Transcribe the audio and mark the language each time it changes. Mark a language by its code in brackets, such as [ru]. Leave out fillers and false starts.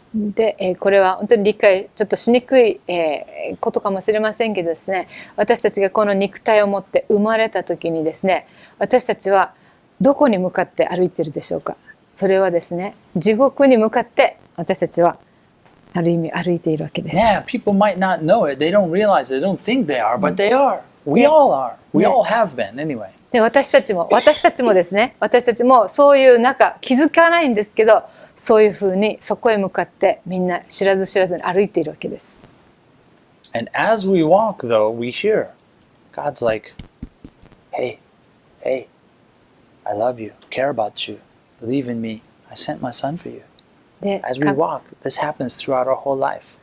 [ja] で、これは本当に理解ちょっとしにくい、ことかもしれませんけどですね、私たちがこの肉体を持って生まれた時にですね、私たちはどこに向かって歩いているでしょうか。それはですね、地獄に向かって私たちはある意味歩いているわけです。 [en] Yeah, people might not know it. They don't realize it. They don't think they are, but they are. We all are. We all have been anyway. [ja] で、私たちもですね、私たちもそういう気づかないんですけど、そういうふうにそこへ向かってみんな知らず知らずに歩いているわけです。 [en] And as we walk, though, we hear God's like, hey, hey, I love you, care about you, believe in me. I sent my son for you. [ja] で、 [en] As we walk, this happens throughout our whole life.